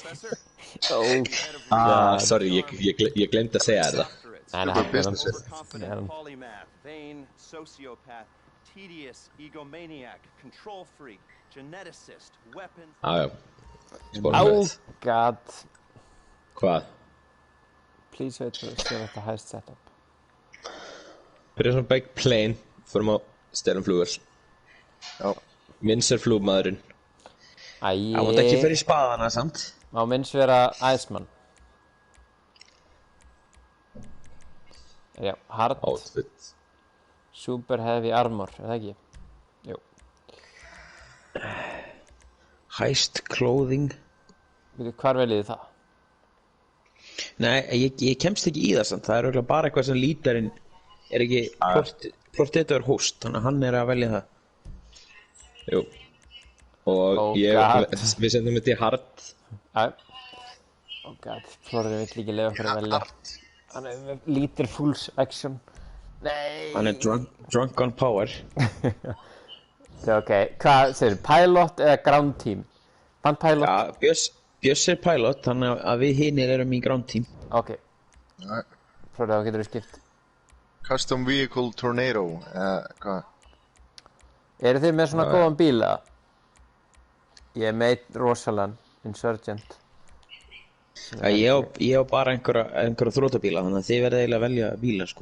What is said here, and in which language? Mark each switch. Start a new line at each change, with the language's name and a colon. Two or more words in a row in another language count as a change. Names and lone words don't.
Icelandic: Sorry, ég glemt að segja þér það. Nei, hann er hann. Já.
English: Oh god.
Icelandic: Hvað?
English: Please wait for us to get the heist set up.
Icelandic: Byrja svona
English: bæk plane,
Icelandic: förum á stælum flugur. Já. Minns er flugmaðurinn. Það mátt ekki fyrir spaðana samt. Má minns vera Iceman. Já, hard. Outfit.
English: Super heavy armor,
Icelandic: er það ekki? Jú.
English: Heist clothing.
Icelandic: Hvar veljið það? Nei, ég kemst ekki í það samt. Það er örugglega bara eitthvað sem lítarinn er ekki
English: Protector host,
Icelandic: þannig að hann er að velja það. Jú. Og við sendum þetta í hard.
English: Oh god,
Icelandic: Flóriði vill ekki leyfa okkur að velja. Hann er með lítil
English: full action.
Icelandic: Nei. Hann er
English: drunk on power.
Icelandic: Ok, hvað segir, pilot eða
English: ground team?
Icelandic: Hann pilot? Já, Bjöss er pilot, þannig að við hinir erum í
English: ground team.
Icelandic: Ok. Flóriði, þá getur við skipt.
English: Custom Vehicle Tornado,
Icelandic: hvað? Eru þið með svona góðan bíl eða? Ég er með rosalega Insurgent. Ég á bara einhverja þrótabíla, þannig að þið verða eiginlega að velja bíla, sko.